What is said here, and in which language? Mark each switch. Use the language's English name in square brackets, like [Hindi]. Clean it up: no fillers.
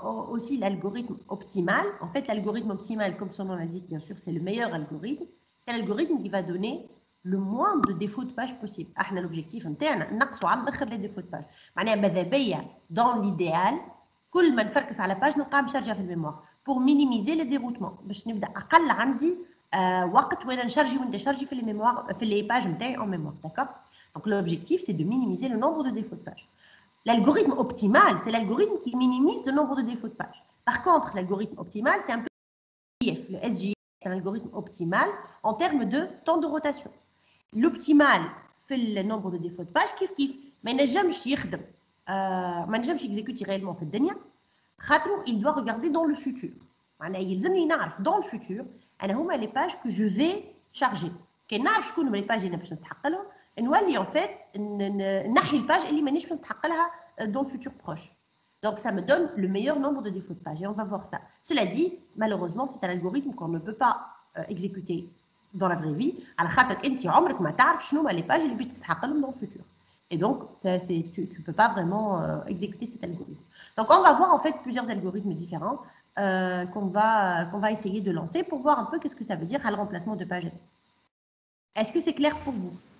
[French] Aussi l'algorithme optimal. En fait, l'algorithme optimal, comme son nom l'indique, bien sûr, c'est le meilleur algorithme. C'est l'algorithme qui va donner le moins de défauts de page possible. L'objectif interne, les défauts de page. Dans l'idéal, [Arabic] كل ما نفركس على page نبقى مشارجة في الميموار [French] pour minimiser les déroutements. [Arabic] باش نبدا اقل عندي وقت وين نشارجي ونديشارجي في les mémoires, في les pages نتاعي [French] en mémoire, d'accord? Donc l'objectif c'est de minimiser le nombre de défauts de page. L'algorithme optimal, c'est l'algorithme qui minimise le nombre de défauts de page. Par contre, l'algorithme optimal, c'est un peu le SJF, c'est un algorithme optimal en termes de temps de rotation. L'optimal fait le nombre de défauts de page, kif kif, mais il n'a jamais [Arabic] يخدم. ما نجمش [French] exécuter réellement [Arabic] في الدنيا خاطرو [French] il doit regarder dans le futur. [Arabic] معناها يلزمني نعرف [French] dans le futur [Arabic] انا هما لي باج [French] que je vais charger. [Arabic] كي نعرف شكون هما لي باج اللي باش نستحق لهم نولي en fait نحي الباج اللي مانيش نستحق لها [French] dans le futur proche. Donc ça me donne le meilleur nombre de défauts de page et on va voir ça. Cela dit, malheureusement, c'est un algorithme qu'on ne peut pas exécuter dans la vraie vie. [Arabic] على خاطر انت عمرك ما تعرف شنو هما لي باج اللي باش تستحق لهم [French] dans le futur. Et donc, tu ne peux pas vraiment exécuter cet algorithme. Donc, on va voir en fait plusieurs algorithmes différents qu'on va essayer de lancer pour voir un peu qu'est-ce que ça veut dire à le remplacement de page. Est-ce que c'est clair pour vous?